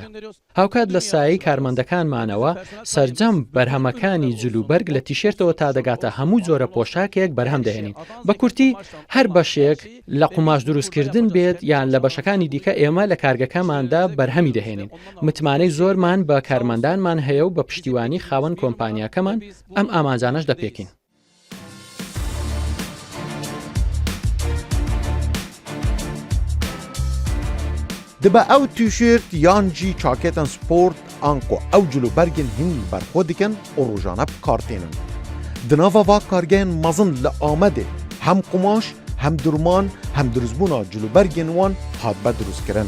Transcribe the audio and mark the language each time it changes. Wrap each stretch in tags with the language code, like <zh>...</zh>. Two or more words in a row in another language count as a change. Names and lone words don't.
<ckb>هاوکات لە سایەی کارمەندەکانمانەوە سەرجەم بەرهەمەکانی جلوبەرگ لە تیشێرتەوە تا دەگاتە هەموو جۆرە پۆشاکێک بەرهەم دەهێنین. بە کورتی هەر بەشێک لە قوماش دروستکردن بێت یان لە بەشەکانی دیکە ئێمە لە کارگەکەماندا بەرهەمی دەهێنین. متمانەی زۆرمان بە کارمەندانمان هەیە و بە پشتیوانی خاوەن کۆمپانیاکەمان ئەم ئامانجانەش دەپێکین.</ckb> <ku>Dibe ew tîşêrt yan jî çakêtên sport an ku ew cilûbergên hîn berxwe dikin û rojane bikartênin. Di nava va kargehên mezin li Amedê hem qumaş hem durman hem diruzbûna cilûbergên wan hatbe durustkirin.</ku>